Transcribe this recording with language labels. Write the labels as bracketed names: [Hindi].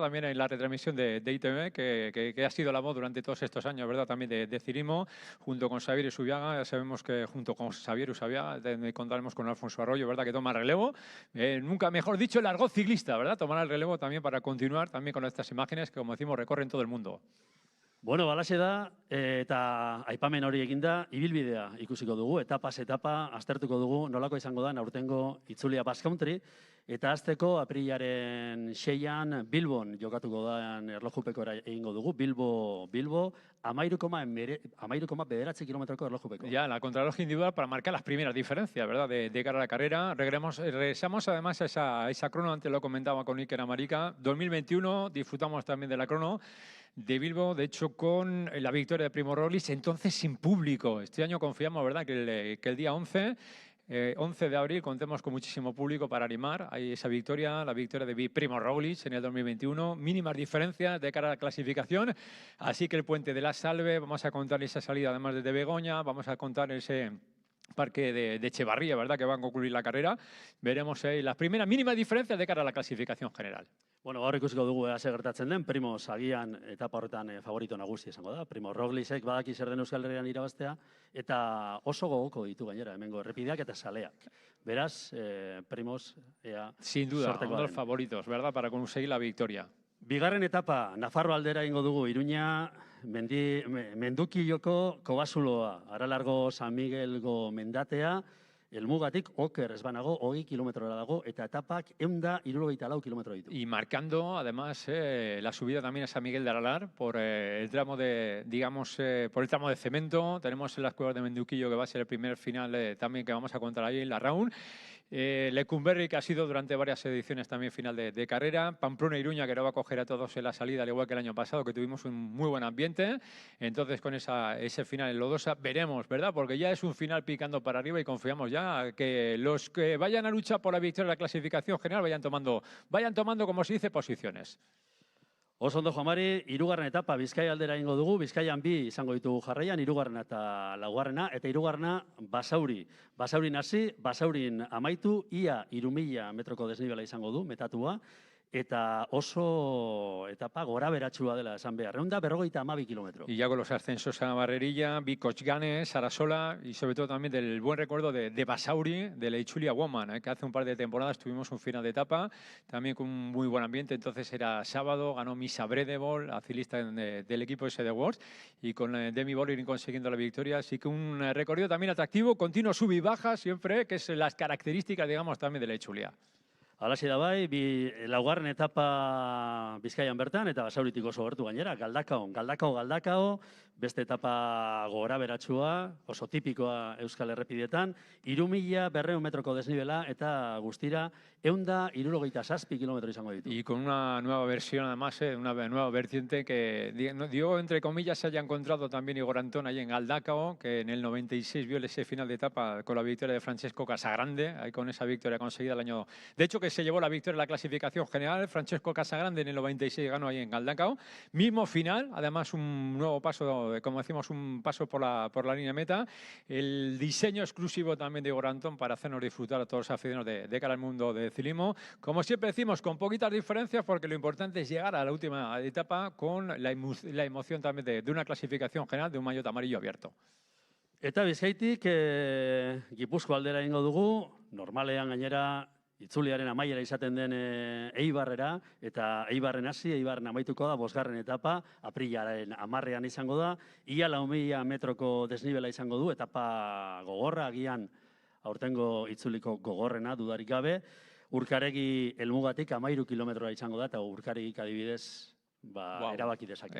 [Spanish] También en la retransmisión de ITV, que ha sido la voz durante todos estos años, ¿verdad? También de Cirismo, junto con Xavier Usubiaga. Ya sabemos que junto con Xavier Usubiaga contaremos con Alfonso Arroyo, ¿verdad? Que toma relevo. Nunca mejor dicho, el argot ciclista, ¿verdad? Tomará el relevo también para continuar también con estas imágenes que, como decimos, recorren todo el mundo. [Basque] Bueno, balaxe da, eta aipamen hori eginda, ibilbidea ikusiko dugu, etapaz etapa, aztertuko dugu, nolako izango da, aurtengo itzulia Basque Country, eta azteko aprilaren 6an Bilbon jokatuko da erlojupeko egingo dugu, Bilbo, 13,9 kilometroko erlojupeko. [Spanish] Ya, la contrarreloj individual para marcar las primeras diferencias, ¿verdad? De cara a la carrera. Regresamos además a esa crono, antes lo comentaba con Iker Amarica, 2021, disfrutamos también de la crono de Bilbo, de hecho con la victoria de Primož Roglič, entonces sin público. Este año confiamos, ¿verdad?, que el día 11 de abril contemos con muchísimo público para animar a esa victoria, la victoria de Primož Roglič en el 2021. Mínimas diferencias de cara a la clasificación, así que el Puente de la Salve, vamos a contar esa salida además desde Begoña, vamos a contar ese parque de Echevarría, ¿verdad?, que va a concluir la carrera. Veremos las primeras mínimas diferencias de cara a la clasificación general. [Basque] Bueno, gaur ikusiko dugu ase gertatzen den, Primož agian etapa horretan favorito nagusi izango da. Primož Rogliček badaki zer den Euskal Herrian irabaztea, eta oso gogoko ditu gainera, hemengo errepideak eta saleak. Beraz, Primož ea [Spanish] sin duda, uno de los favoritos, ¿verdad?, para conseguir la victoria. [Basque] Bigarren etapa, Nafarro aldera ingo dugu, Iruña, Mendukilloko Kobazuloa, Aralargo San Miguelgo mendatea, Helmugatik oker ez banago 20 kilometrora dago eta etapak 174 kilometro ditu. [Spanish] Y marcando además la subida también a San Miguel de Aralar por el tramo de, digamos, por el tramo de cemento. Tenemos en las cuevas de Menduquillo, que va a ser el primer final también que vamos a contar ahí en la round. Lecumberri, que ha sido durante varias ediciones también final de carrera. Pamplona e Iruña, que no va a coger a todos en la salida, al igual que el año pasado, que tuvimos un muy buen ambiente. Entonces, con ese final en Lodosa, veremos, ¿verdad? Porque ya es un final picando para arriba y confiamos ya que los que vayan a luchar por la victoria de la clasificación general vayan tomando, como se dice, posiciones. [Basque] Oso ondo, Juan Mari, hirugarren etapa Bizkaia aldera ingo dugu, Bizkaian 2 izango ditugu jarraian, hirugarrena eta laugarrena, eta hirugarrena Basauri. Basaurin hasi, Basaurin amaitu, ia 3000 metroko desnibela izango du, metatua, eta oso etapa gora beratsua dela esan behar. 152 kilometro. [Spanish] Y ya con los ascensos a Barrerilla, Bikochgane, Sarasola y sobre todo también del buen recuerdo de Basauri, de la Itzulia Woman, que hace un par de temporadas tuvimos un final de etapa, también con un muy buen ambiente. Entonces era sábado, ganó Misa Bredebol, acilista del equipo ese de Worlds, y con Demi Bollerin consiguiendo la victoria. Así que un recorrido también atractivo, continuo sub y baja siempre, que es las características, digamos, también de la Itzulia. Alaxe da bai, laugarren etapa Bizkaian bertan, eta Basauritik oso gertu gainera, Galdakao, beste etapa gora beratsua, oso tipikoa Euskal Errepidetan, 3200 metroko desnibela, eta guztira 177 kilometro izango ditu. Y con una nueva versión, además, una nueva vertiente que, digo, entre comillas, se haya encontrado también Igor Antón ahí en Galdakao, que en el 96 vio ese final de etapa con la victoria de Francesco Casagrande, ahí con esa victoria conseguida el año... De hecho, que se llevó la victoria en la clasificación general, Francesco Casagrande en el 96 ganó ahí en Galdakao. Mismo final, además un nuevo paso, como decimos, un paso por la línea meta. El diseño exclusivo también de Igor Antón para hacernos disfrutar a todos los aficionados de cara al mundo de ciclismo. Como siempre decimos, con poquitas diferencias, porque lo importante es llegar a la última etapa con la emoción también de una clasificación general, de un maillot amarillo abierto. [Basque] Eta Bizkaitik Gipuzkoa aldera ingo dugu, normalean gainera itzuliaren amaiera izaten den Eibarrera, eta Eibarren hasi, Eibarren amaituko da, 5. etapa, aprilaren 10ean izango da, ia 4000 metroko desnibela izango du, etapa gogorra, agian aurtengo itzuliko gogorrena, dudarik gabe, Urkaregi Helmugatik 13 kilometrora izango da, eta Urkaregik adibidez, erabaki dezake.